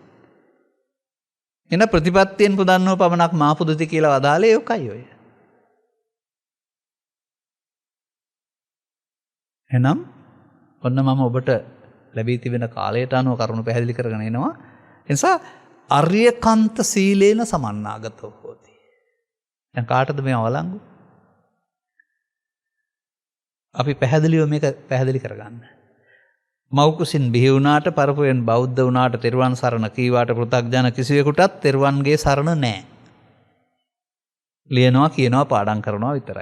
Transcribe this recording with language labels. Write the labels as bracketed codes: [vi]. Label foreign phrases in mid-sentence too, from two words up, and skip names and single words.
[si] එන ප්‍රතිපත්තියෙන් පුදන්නව පමණක් මා පුදුති කියලා වදාලේ ඔකයි ඔය. එහෙනම් ඔන්න මම ඔබට ලැබී තිබෙන කාලයට අනුව කරුණු පැහැදිලි කරගෙන එනවා. ඒ නිසා [pi] ආර්යකාන්ත සීලේන සමන්නාගතෝ හෝති. [si] දැන් කාටද මේ අවලංගු? අපි පැහැදිලිව මේක පැහැදිලි කරගන්න. මෞකුසින් බිහි වුණාට පරපුවෙන් බෞද්ධ වුණාට තෙරුවන් සරණ කීවාට පෘථග්ජන කිසිවෙකුටත් තෙරුවන්ගේ සරණ නැහැ. ලියනවා කියනවා පාඩම් කරනවා විතරයි.